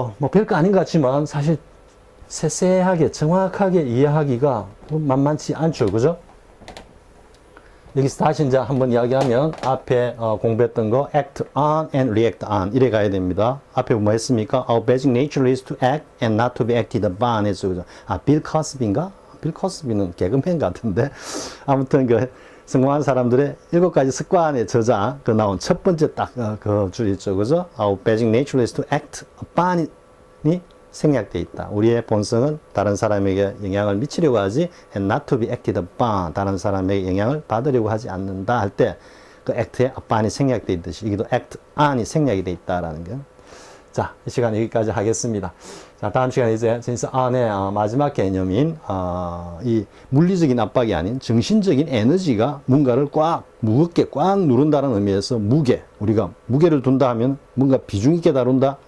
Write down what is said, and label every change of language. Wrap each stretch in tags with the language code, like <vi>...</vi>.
<ko>별거 아닌 것 같지만 사실 세세하게 정확하게 이해하기가 만만치 않죠. 그죠? 여기서 다시 이제 한번 이야기하면 앞에 공부했던 거</ko> <en>act on and react on</en> <ko>이래 가야 됩니다. 앞에 뭐 했습니까?</ko> <en>Our basic nature is to act and not to be acted upon 했죠.</en> <ko>그죠? 빌 커스비인가? 빌 커스비는 개그맨 같은데 아무튼 그 성공한 사람들의 7가지 습관의 저자 그 나온 첫 번째 딱 그 줄 있죠. 그죠?</ko> <en>Our basic nature is to act upon이</en> <ko>생략되어 있다. 우리의 본성은 다른 사람에게 영향을 미치려고 하지</ko> <en>and not to be acted upon</en> <ko>다른 사람에게 영향을 받으려고 하지 않는다 할 때 그 act의 upon이 생략되어 있듯이 여기도 act on이 생략이 되어 있다라는 거. 자, 이 시간 여기까지 하겠습니다. 자, 다음 시간에 이제 진짜 안의 마지막 개념인 이 물리적인 압박이 아닌 정신적인 에너지가 뭔가를 무겁게 꽉 누른다는 의미에서 우리가 무게를 둔다 하면 뭔가 비중 있게 다룬다.</ko>